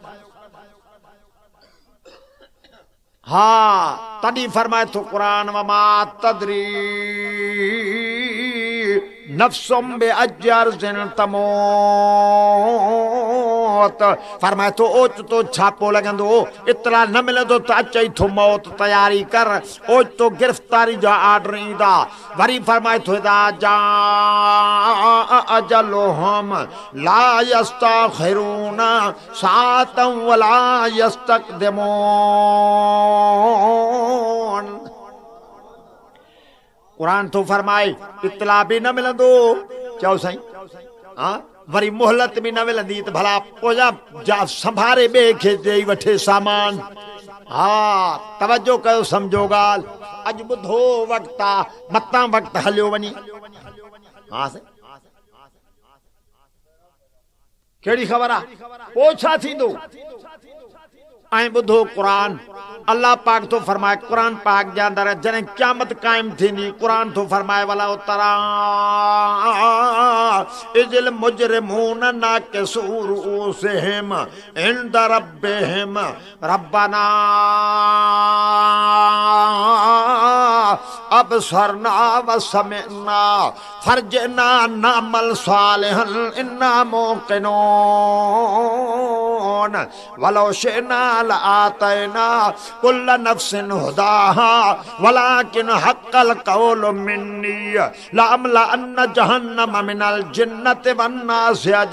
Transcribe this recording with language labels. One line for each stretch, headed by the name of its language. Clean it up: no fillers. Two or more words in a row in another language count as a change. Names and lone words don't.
Sindhi: हाँ तॾहिं फरमाए थो क़ुरान,
Arabic: وما تدري نفس بأي أرض تموت.
Sindhi: फरमाए थो ओचितो छापो लॻंदो, इतला न मिलंदो त अचई थो मौत, तयारी कर। ओचितो गिरफ़्तारी जा आर्डर ईंदा। वरी फरमाए थो,
Arabic: إذا جاء أجلهم لا يستأخرون ساعة ولا يستقدمون.
Sindhi: कुरान तो फरमाए इतला भी न मिलंदो, चओ साईं, हाँ वरी मोहलत भी न मिलंदी त भला पोजा जा संभारे ॿिए खे ॾेई वठे सामान। हाँ तवज्जो कयो, सम्झो ॻाल्हि। अॼु ॿुधो वक़्तु आहे, मतां वक़्तु हलियो वञे। हाँ साईं कहिड़ी ख़बर आहे पोइ छा थींदो? ऐं ॿुधो क़ुरान, अल्लाह पाक तो फरमाए क़ुरान पाक जे अंदरि, जॾहिं क़यामत क़ाइम थींदी, क़ुरान तो फरमाए,
Arabic: ولو ترى إذ المجرمون ناكسو رؤوسهم عند ربهم ربنا أبصرنا وسمعنا فارجعنا نعمل صالحا إنا موقنون ولو شئنا لآتينا كل نفس هداها ولكن حق القول مني لأملأن جهنم من الجنة والناس